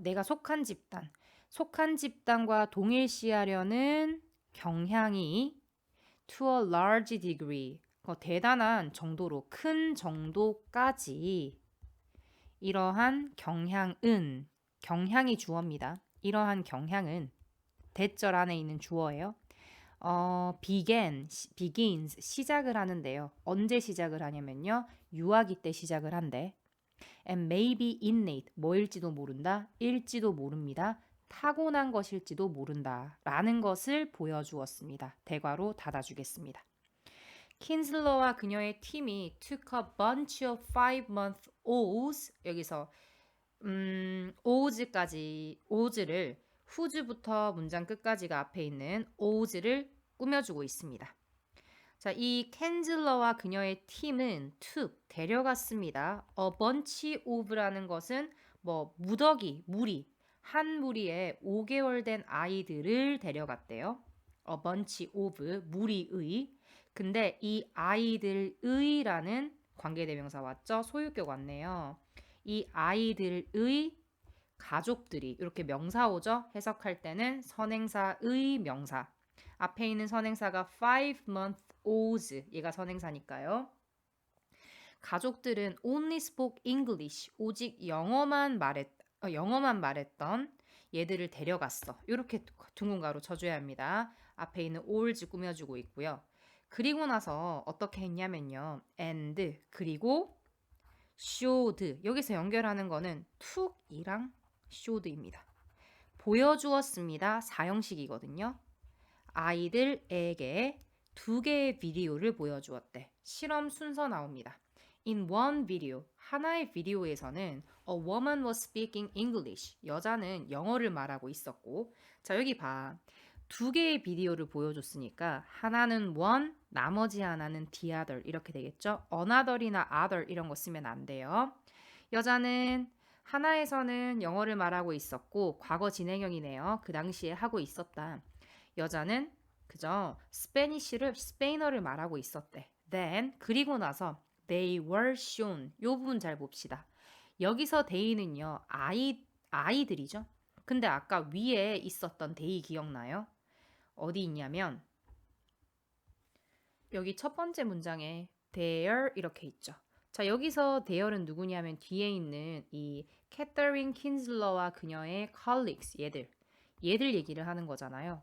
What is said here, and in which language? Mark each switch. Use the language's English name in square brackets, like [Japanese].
[Korean] 내가 속한 집단. 속한 집단과 동일시하려는 경향이 [English] to a large degree [Korean] 대단한 정도로 큰 정도까지 이러한 경향이 주어입니다. 이러한 경향은 대절 안에 있는 주어예요. begins 시작을 하는데요. 언제 시작을 하냐면요. 유아기 때 시작을 한대. [English] and may be innate [Korean] 뭐일지도 모른다. 일지도 모릅니다. 타고난 것일지도 모른다 라는 것을 보여주었습니다. 대괄호 닫아주겠습니다. 킨슬러와 그녀의 팀이 [English] took a bunch of 5-month-olds [Korean] 여기서 olds를 whose부터 문장 끝까지가 앞에 있는 olds를 꾸며주고 있습니다. 자, 이 켄즐러와 그녀의 팀은 took 데려갔습니다. [English] a bunch of [Korean] 라는 것은 뭐 무리 한 무리의 5개월 된 아이들을 데려갔대요. [English] a bunch of [Korean] 무리의. 근데 이 아이들의라는 관계대명사 왔죠? 소유격 왔네요. 이 아이들의 가족들이 이렇게 명사 오죠? 해석할 때는 선행사의 명사. 앞에 있는 선행사가 5-month-olds. 얘가 선행사니까요. 가족들은 [English] only spoke English. [Korean] 오직 영어만 말했던 얘들을 데려갔어. 이렇게 둥근 가로 쳐줘야 합니다. 앞에 있는 olds 꾸며주고 있고요. 그리고 나서 어떻게 했냐면요. [English] and [Korean] 그리고 [English] showed. [Korean] 여기서 연결하는 거는 took이랑 showed입니다. 보여주었습니다. 사형식이거든요. 아이들에게 2개의 비디오를 보여주었대. 실험 순서 나옵니다. [English] In one video, [Korean] 하나의 비디오에서는 [English] a woman was speaking English. [Korean] 여자는 영어를 말하고 있었고, 자 여기 봐. 2개의 비디오를 보여줬으니까 하나는 one, 나머지 하나는 the other 이렇게 되겠죠. another이나 other 이런 거 쓰면 안 돼요. 여자는 하나에서는 영어를 말하고 있었고 과거 진행형이네요. 그 당시에 하고 있었다. 여자는 그저 스페인어를 말하고 있었대. [English] Then [Korean] 그리고 나서 [English] they were shown. [Korean] 요 부분 잘 봅시다. 여기서 they는요. 아이들이죠. 근데 아까 위에 있었던 they 기억나요? 어디 있냐면 여기 첫 번째 문장에 there 이렇게 있죠. 자 여기서 there은 누구냐면 뒤에 있는 이 캐서린 킨슬러와 그녀의 colleagues 얘들 얘기를 하는 거잖아요.